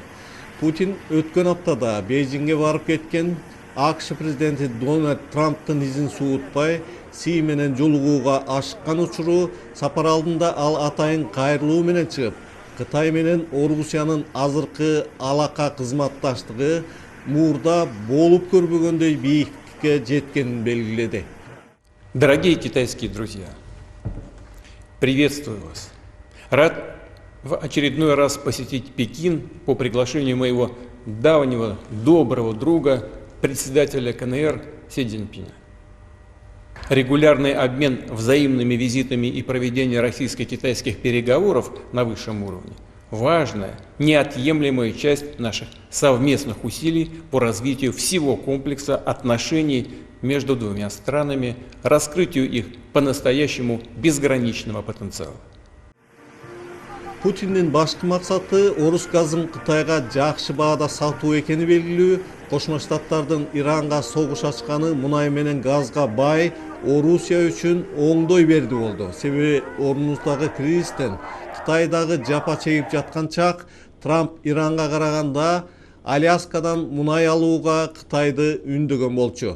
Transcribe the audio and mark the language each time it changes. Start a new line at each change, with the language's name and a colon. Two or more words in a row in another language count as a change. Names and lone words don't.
Kyrgyz: Путин өткөн аптада Бейжиңге барып кеткен АКШ президенти Дональд Трамптын изин суутпай Си менен жолугууга ашыккан учуру сапар алдында ал атайын кайрылуу менен чыгып, Кытай менен Орусиянын азыркы алака кызматташтыгы мурда болуп көрбөгөндөй бийиктикке жеткенин белгиледи.
Russian: Дорогие китайские друзья, приветствую вас. Рад в очередной раз посетить Пекин по приглашению моего давнего доброго друга, председателя КНР Си Цзиньпиня. Регулярный обмен взаимными визитами и проведение российско-китайских переговоров на высшем уровне – важная, неотъемлемая часть наших совместных усилий по развитию всего комплекса отношений между двумя странами, раскрытию их по-настоящему безграничного потенциала.
Kyrgyz: Путиндин башкы максаты орус газын Кытайга жакшы баада сатуу экени белгилүү. Кошмо Штаттардын Иранга согуш ачканы мунай менен газга бай Орусия үчүн оңдой берди болду. Себеби орнубуздагы кризистен Кытайдагы жапа чегип жаткан чак Трамп Иранга караганда Аляскадан мунай алууга Кытайды үндөгөн болчу.